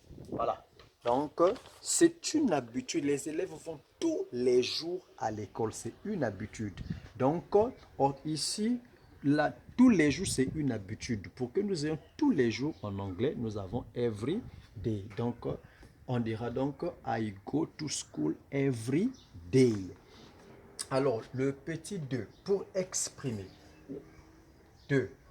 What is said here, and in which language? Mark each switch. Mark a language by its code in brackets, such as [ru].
[fr] Voilà. Donc, c'est une habitude. Les élèves vont tous les jours à l'école. C'est une habitude. Donc, ici, là, tous les jours, c'est une habitude. Pour que nous ayons tous les jours en anglais, nous avons [en] every day. [fr] Donc, on dira donc [en] I go to school every day. [fr] Alors, le petit 2, pour exprimer. 2.